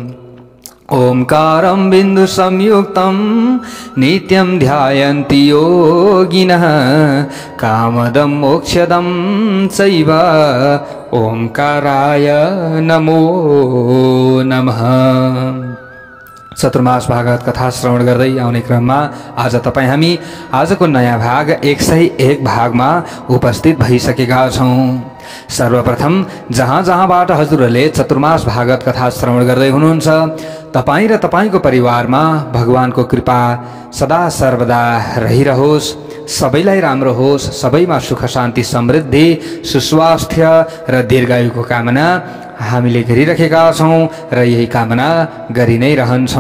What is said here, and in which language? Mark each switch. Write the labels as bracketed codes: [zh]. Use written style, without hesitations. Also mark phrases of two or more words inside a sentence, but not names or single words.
[sa] ओंकारं बिंदु संयुक्तं नित्यं ध्यायन्ति योगिनः कामदं मोक्षदं चैव ओंकाराय नमो नमः। [ne] चतुर्मास भागवत कथा श्रवण गर्दै आउने क्रममा आज तपाई हामी आजको नयाँ भाग 101 भागमा उपस्थित भइसकेका छौं। सर्वप्रथम जहाँ जहाँबाट हजुरहरूले चतुर्मास भागवत कथा श्रवण गर्दै हुनुहुन्छ तपाई र तपाईको परिवारमा भगवानको कृपा सदा सर्वदा रहिरहोस्, सबैलाई राम्रो होस्, सबैमा सुख शान्ति समृद्धि सुस्वास्थ्य र दीर्घायुको कामना हामीले गरिरहेका छौं र यही कामना गरि नै रहन्छौं।